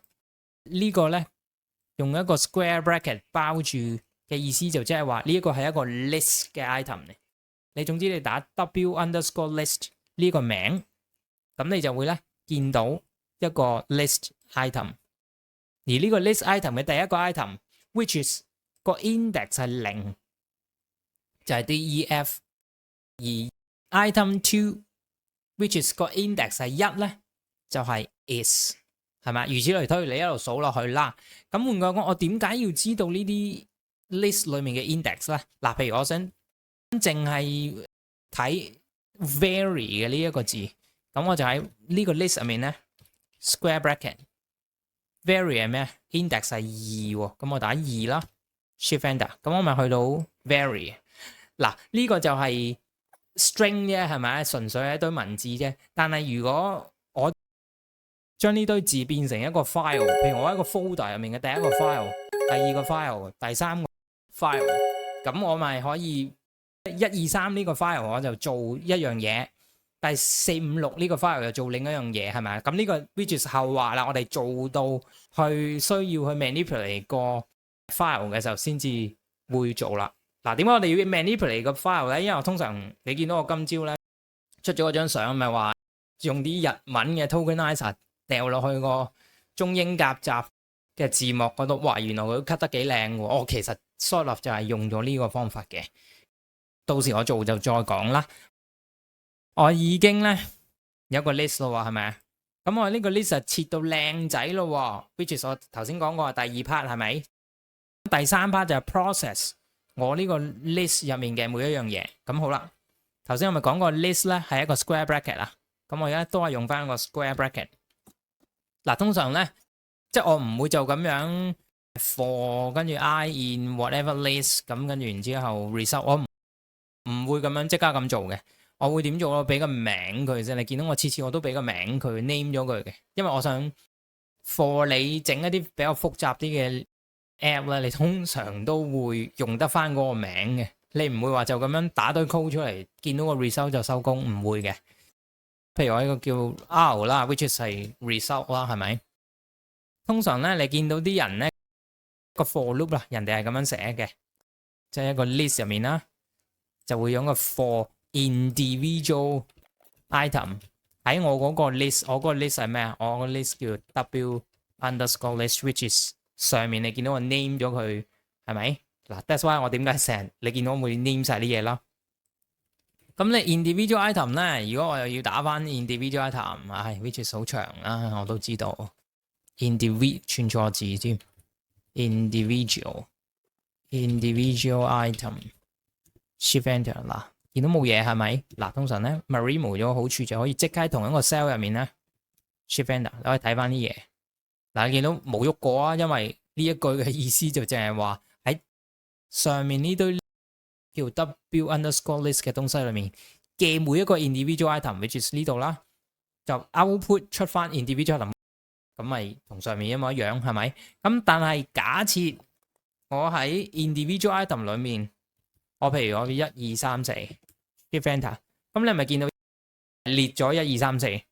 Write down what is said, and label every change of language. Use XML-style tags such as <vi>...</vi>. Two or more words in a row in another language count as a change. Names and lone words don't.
<yue>呢個咧用一個</yue> <en>square bracket</en> <yue>包住嘅意思就即係話呢一個係一個 list 嘅 item 嚟。你總之你打 w_list 呢個名，咁你就會咧見到一個 list item。而呢個 list item 嘅第一個 item，</yue> <en>which is</en> <yue>個 index 係0，就係 def。而 item 2，</yue> <en>which is</en> <yue>個 index 係1咧，就係 is， 係咪？如此類推，你一路數落去啦。咁換句講，我點解要知道呢啲 list 裏面嘅 index 咧？嗱，譬如我想淨係睇 vary 嘅呢一個字，咁我就喺呢個 list 入面咧</yue> <en>square bracket vary</en> <yue>係咩 ？index 係2喎，咁我打2啦</yue> <en>shift enter，</en> <yue>咁我咪去到 vary。嗱，呢個就係 string 啫，係咪？純粹係一堆文字啫。但係如果我將呢堆字變成一個 file， 譬如我喺個 folder 入面嘅第一個 file、第二個 file、第三個 file， 咁我咪可以1、2、3呢個 file 我就做一樣嘢，第4、5、6呢個 file 就做另一樣嘢，係咪？咁呢個</yue> <en>which is</en> <yue>後話啦，我哋做到去需要去 manipulate 個 file 嘅時候先至會做啦。嗱，點解我哋要 manipulate 個 file 咧？因為我通常你見到我今朝咧出咗嗰張相，咪話用啲日文嘅 tokenizer 掉落去個中英夾雜嘅字幕嗰度，哇！原來佢 cut 得幾靚喎。我其實</yue> <en>sort of</en> <yue>就係用咗呢個方法嘅。到時我做就再講啦。我已經咧有個 list 咯，係咪啊？咁我呢個 list 就切到靚仔咯 ，</yue> <en>which is</en> <yue>我頭先講過第2 part 係咪？第3 part 就係 process 我呢個 list 入面嘅每一樣嘢。咁好啦，頭先我咪講過 list 咧係一個</yue> <en>square bracket</en> <yue>啦。咁我而家都係用翻個</yue> <en>square bracket。</en> <yue>嗱，通常咧即係我唔會就咁樣 for 跟住</yue> <en>I in whatever list</en> <yue>咁跟住然之後 result， 我唔會咁樣即刻咁做嘅。我會點做？我俾個名佢啫。你見到我次次我都俾個名佢 name 咗佢嘅，因為我想 for 你整一啲比較複雜啲嘅 app 咧，你通常都會用得翻嗰個名嘅。你唔會話就咁樣打堆 code 出嚟，見到個 result 就收工，唔會嘅。譬如我呢個叫 R 啦 ，</yue> <en>which is</en> <yue>係 result 啦，係咪？通常咧，你見到啲人咧個</yue> <en>for loop</en> <yue>啦，人哋係咁樣寫嘅，即係一個 list 入面啦，就會用個</yue> <en>for individual item</en> <yue>喺我嗰個 list， 我嗰個 list 係咩啊？我個 list 叫 w_list，</yue> <en>which is</en> <yue>上面你見到我 name 咗佢，係咪？嗱 ，</yue> <en>that's why</en> <yue>我點解成日你見到我會 name 晒啲嘢咯。咁你 individual item 咧，如果我又要打翻</yue> <en>individual item， which is</en> <yue>好長啦，我都知道 individual 串錯字添 ，</yue> <en>individual item shift enter</en> <yue>嗱。見到冇嘢係咪？嗱，通常咧 remove 咗好處就可以即刻喺同一個 cell 入面咧</yue> <en>shift enter，</en> <yue>你可以睇翻啲嘢。嗱，你見到冇喐過啊，因為呢一句嘅意思就淨係話喺上面呢堆叫 w_list 嘅東西裏面嘅每一個</yue> <en>individual item，which is</en> <yue>呢度啦，就 output 出翻</yue> <en>individual item，</en> <yue>咁咪同上面一模一樣係咪？咁但係假設我喺</yue> <en>individual item</en> <yue>裏面，我譬如我1、2、3、4</yue> <en>shift enter，</en> <yue>咁你咪見到列咗1、2、3、4。</yue>